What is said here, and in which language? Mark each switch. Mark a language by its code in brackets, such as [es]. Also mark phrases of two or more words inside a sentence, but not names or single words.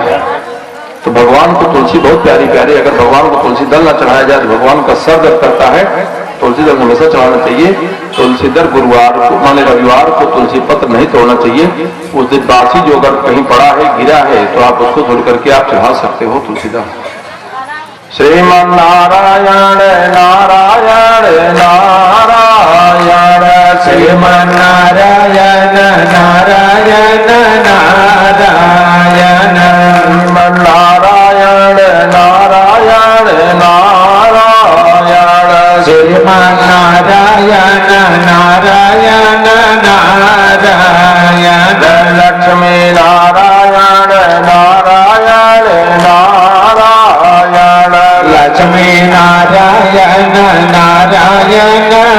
[hi] तो भगवान को तुलसी बहुत प्यारी प्यारी। अगर भगवान को तुलसी दल न चढ़ाया जाए तो भगवान का सर दर्द करता है। तुलसी दल हमेशा चढ़ाना चाहिए। तुलसी दल गुरुवार को माने रविवार को तुलसी पत्र नहीं तोड़ना चाहिए। उस दिन बासी जो अगर कहीं पड़ा है, गिरा है, तो आप उसको तोड़ करके आप चढ़ा सकते हो तुलसी दल। श्रीमन नारायण नारायण नारायण, श्रीमन नारायण नारायण नारायण, श्रीमन नारायण नारायण नारायण, श्रीमन नारायण नारायण नारायण, लक्ष्मी नारायण नारायण नारायण, लक्ष्मी नारायण नारायण